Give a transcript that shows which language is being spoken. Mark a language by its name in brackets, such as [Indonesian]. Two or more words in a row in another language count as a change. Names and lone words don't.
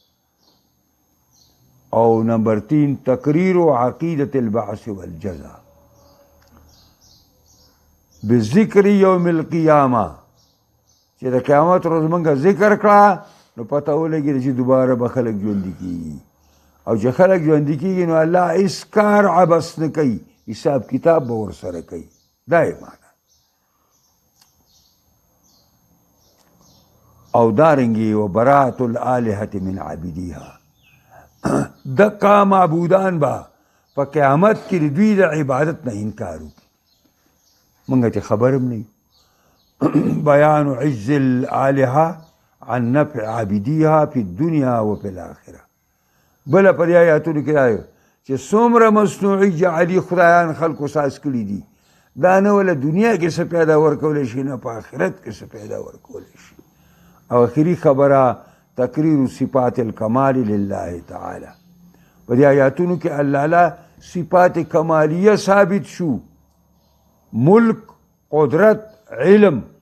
[Pashto] او نمبر 3 تقریر [Arabic] عقیدة البعث والجزاء بذکر یوم القیامه [Pashto] چې د قیامت ورځ موږ ذکر کړه نو پته ولګي چې دوباره به خلک ژوندي کېږي او چې خلک ژوندي کېږي نو الله هېڅ کار عبث نه کوي حساب کتاب به ورسره کوي دا یې معنی او دارنګې [Arabic] و براءة الآلهة من عابدیها [Pashto] دقه معبودان به په قیامت کې د دوی د عبادت نه انکار وکړي موږ ته خبر هم نه بیان [Arabic] عز الآلهة عن نفع عابدیها فی الدنیا و فی الآخرة [Pashto] بله په دې آیاتونو کې راغلی چې څومره مصنوعي جعلي خدایان خلکو ساز کړي دي دا نه ولا دنیا کې څه پیدا ورکولی شي نه په آخرت کې څه پیدا ورکولی شي او آخري خبره تقریر [Arabic] صفات الکمال لله تعالی [Pashto] په دې آیاتونو کې الله له صفات کمالیه ثابت شو ملک قدرت علم